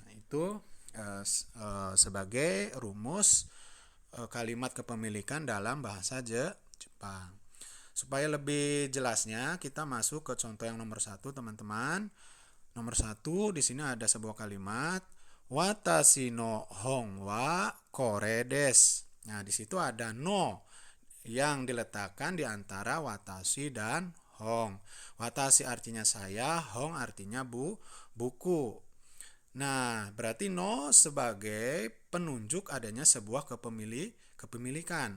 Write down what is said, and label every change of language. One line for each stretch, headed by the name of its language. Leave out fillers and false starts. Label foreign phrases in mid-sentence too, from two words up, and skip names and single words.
Indonesian: Itu sebagai rumus kalimat kepemilikan dalam bahasa Jepang. Supaya lebih jelasnya, kita masuk ke contoh yang nomor 1, teman-teman. Nomor 1, di sini ada sebuah kalimat.
Japanese: Watashi no hon wa kore desu.
Indonesian: Nah, di situ ada no yang diletakkan di antara watashi dan hong. Watashi artinya saya, hong artinya buku. Nah, berarti no sebagai penunjuk adanya sebuah kepemilikan.